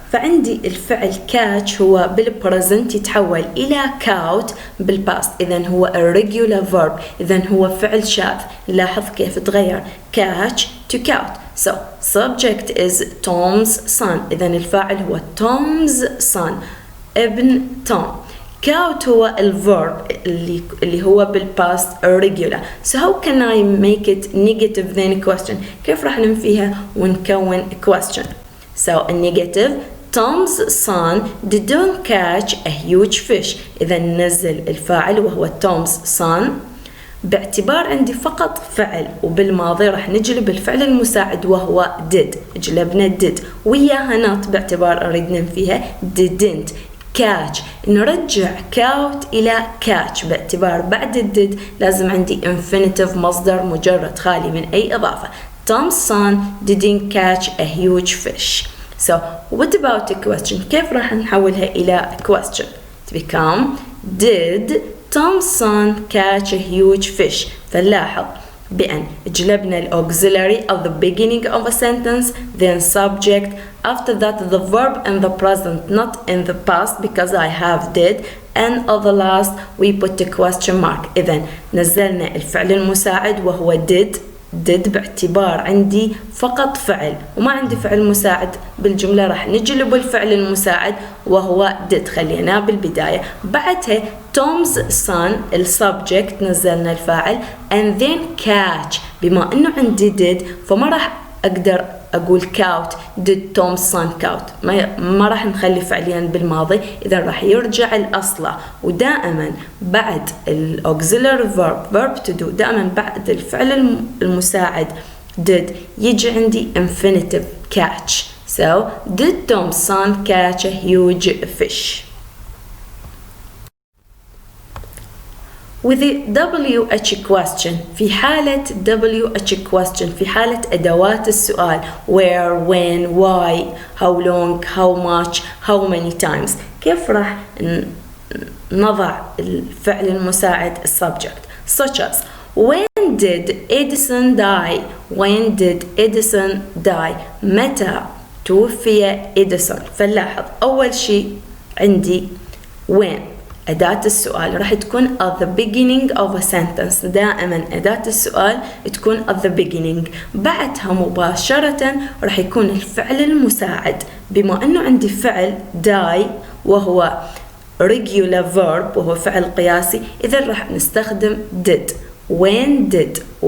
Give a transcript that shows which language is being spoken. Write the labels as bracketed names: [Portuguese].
[Arabic] فعندي الفعل catch هو بالبرزنت يتحول إلى caught بالباست، إذن هو [English] irregular verb، [Arabic] إذن هو فعل شاذ. لاحظ كيف تغير [English] catch to caught. So subject is Tom's son، [Arabic] إذن الفاعل هو [English] Tom's son [Arabic] ابن توم. Caught هو الverb اللي هو بالpast irregular. [English] So how can I make it negative then question؟ [Arabic] كيف راح ننفيها ونكون [English] question؟ So a negative Tom's son didn't catch a huge fish. [Arabic] إذا ننزل الفاعل وهو Tom's son باعتبار عندي فقط فعل، وبالماضي راح نجلب الفعل المساعد وهو did. جلبنا did وياها not باعتبار أريد ننفيها didn't. catch نرجع caught إلى catch باعتبار بعد did لازم عندي infinitive مصدر مجرد خالي من أي إضافة. [English] Tom's son didn't catch a huge fish. So what about a question؟ [Arabic] كيف راح نحولها إلى [English] question؟ to become did Tom's son catch a huge fish. [Arabic] فنلاحظ بأن جلبنا ال [English] auxiliary at the beginning of a sentence, then subject, after that the verb in the present, not in the past because I have did, and at the last we put a question mark. [Arabic] إذن نزلنا الفعل المساعد وهو did باعتبار عندي فقط فعل وما عندي فعل مساعد بالجملة، راح نجلب الفعل المساعد وهو did خليناه بالبداية. بعدها Tom's son السبجكت نزلنا الفاعل [English] and then [Arabic] catch، بما انه عندي did فما راح اقدر اقول caught did Tom's son caught، ما راح نخلي فعليا بالماضي، اذا راح يرجع الاصله. ودائما بعد الاوكسيلري verb to do دائما بعد الفعل المساعد did يجي عندي infinitive catch. [English] So did Tom's son catch a huge fish؟ With the WH question [Arabic] في حالة [English] WH question [Arabic] في حالة أدوات السؤال [English] where, when, why, how long, how much, how many times، [Arabic] كيف راح نضع الفعل المساعد subject [English] such as when did Edison die؟ [Arabic] when did Edison die؟ متى توفي إديسون؟ فنلاحظ أول شيء عندي when أداة السؤال راح تكون [English] at the beginning of a sentence، [Arabic] دائما أداة السؤال تكون [English] at the beginning، [Arabic] بعدها مباشرة راح يكون الفعل المساعد. بما أنه عندي فعل die وهو regular verb وهو فعل قياسي، إذا راح نستخدم did. [English] when did